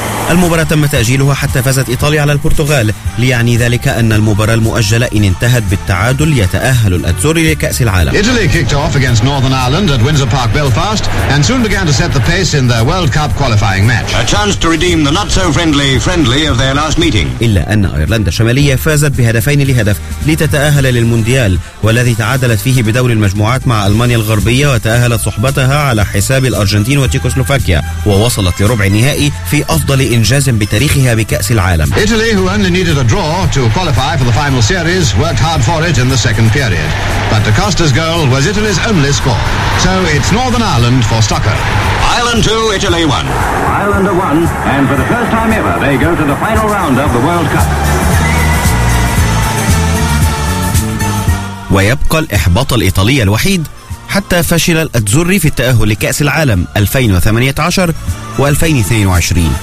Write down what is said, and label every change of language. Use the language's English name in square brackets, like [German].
[Arabic] المباراة تم تأجيلها حتى فازت إيطاليا على البرتغال، ليعني ذلك أن المباراة المؤجلة إن انتهت بالتعادل يتأهل الأتزوري لكأس العالم. [English] Italy kicked off against Northern Ireland at Windsor Park Belfast and soon began to set the pace in their World Cup qualifying match. A chance to redeem the not so friendly of their last meeting. [Arabic] إلا أن أيرلندا الشمالية فازت بهدفين لهدف لتتأهل للمونديال، والذي تعادلت فيه بدور المجموعات مع ألمانيا الغربية وتأهلت صحبتها على حساب الأرجنتين وتشيكوسلوفاكيا، ووصلت لربع النهائي في أفضل إنجاز بتاريخها بكأس العالم. [English] Italy, who only needed a draw to qualify for the final series, worked hard for it in the second period. But De Costa's goal was Italy's only score. So it's Northern Ireland for Stocker. Ireland 2, Italy 1. Ireland are 1, and for the first time ever, they go to the final round of the World Cup. [Arabic] ويبقى الإحباط الإيطالي الوحيد حتى فشل الأتزوري في التأهل لكأس العالم 2018 و2022.